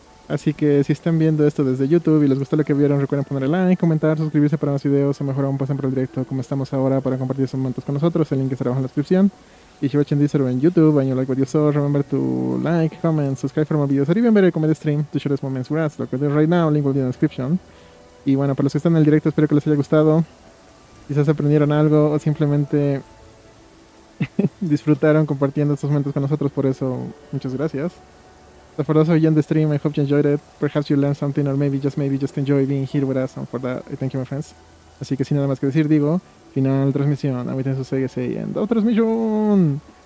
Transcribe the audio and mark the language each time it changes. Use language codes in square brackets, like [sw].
[es] Así que si están viendo esto desde YouTube y les gustó lo que vieron, recuerden ponerle like, comentar, suscribirse para más videos o mejor aún pasen por el directo como estamos ahora para compartir esos momentos con nosotros. El link estará abajo en la description. [en] If you're watching this on YouTube and you like what you saw, remember to like, comment, subscribe for more videos, or even better, comment the stream to share those moments with us. Like we're doing right now, link will be in the description. [es] Y bueno, para los que están en el directo, espero que les haya gustado. Quizás aprendieron algo o simplemente disfrutaron compartiendo estos momentos con nosotros. Por eso, muchas gracias. [en] So for those of you on the stream, I hope you enjoyed it. Perhaps you learned something, or maybe just enjoy being here with us. And for that, I thank you, my friends. [es] Así que sin nada más que decir, digo, final transmisión. Ahorita en su CGC and transmisión.